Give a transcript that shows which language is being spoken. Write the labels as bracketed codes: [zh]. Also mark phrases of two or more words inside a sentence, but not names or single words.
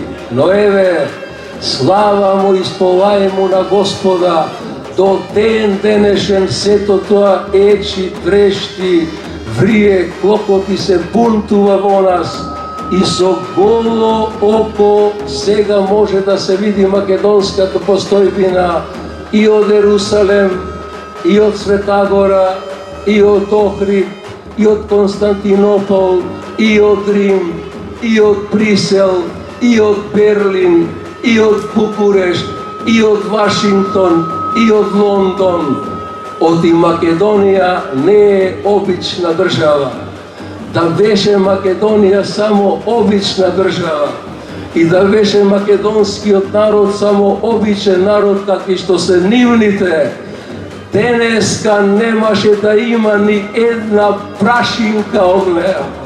[mk] Но еве, слава му и сполај му на Господа, до ден денешен сето тоа ечи, трешти, врие, клокоти се бунтува во нас и со голо око сега може да се види македонската постојбина и од Ерусалем, и од Светагора, и од Охрид, и од Константинопол, и од Рим, и од Брисел, и од Берлин, и од Букурешт, и од Вашингтон, и од Лондон. Оти Македонија не е обична држава. Да беше Македонија само обична држава и да беше македонскиот народ само обичен народ какви што се нивните, денеска немаше да има ни една прашинка од неа.